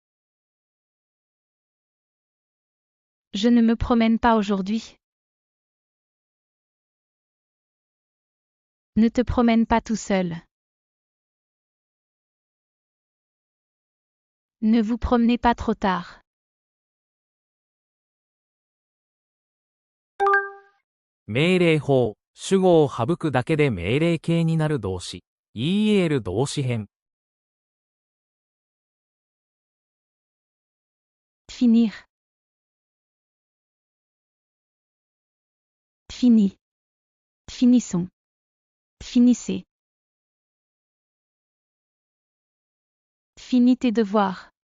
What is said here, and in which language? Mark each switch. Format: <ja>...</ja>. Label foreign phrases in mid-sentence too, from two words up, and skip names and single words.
<fr>Je ne me promène pas aujourd'hui. Ne te promène pas tout seul. Ne vous promenez pas trop tard.</fr> <ja>命令法、主語を省くだけで命令形になる動詞。EL 動詞編。</ja> <fr>Finir. Fini. Finissons. Finissez. Finis tes devoirs.</fr>